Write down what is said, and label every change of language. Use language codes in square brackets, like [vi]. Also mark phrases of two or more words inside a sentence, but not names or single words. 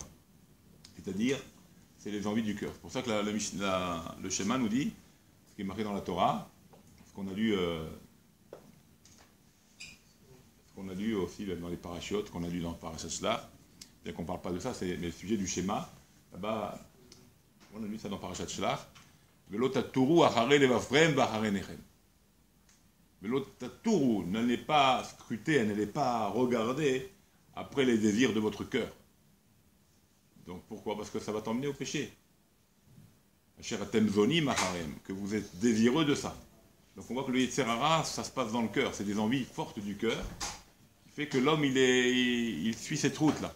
[fr] C'est-à-dire, c'est les envies du cœur. C'est pour ça que le schéma nous dit, ce qui est marqué dans la Torah, ce qu'on a lu aussi dans les parachutes, qu'on a lu dans le Parashat Shlach, bien qu'on ne parle pas de ça, mais le sujet du schéma, là-bas, on a lu ça dans Parashat Shlach, [he] ולא תתורו אחרי לבבכם ואחרי עיניכם. ולא תתורו, [fr] n'allez pas scruter, n'allez pas regarder après les désirs de votre cœur. Donc pourquoi? Parce que ça va t'emmener au péché. Que vous êtes désireux de ça. Donc on voit que le [he] יצר הרע, [fr] ça se passe dans le cœur. C'est des envies fortes du cœur qui fait que l'homme, il suit cette route-là.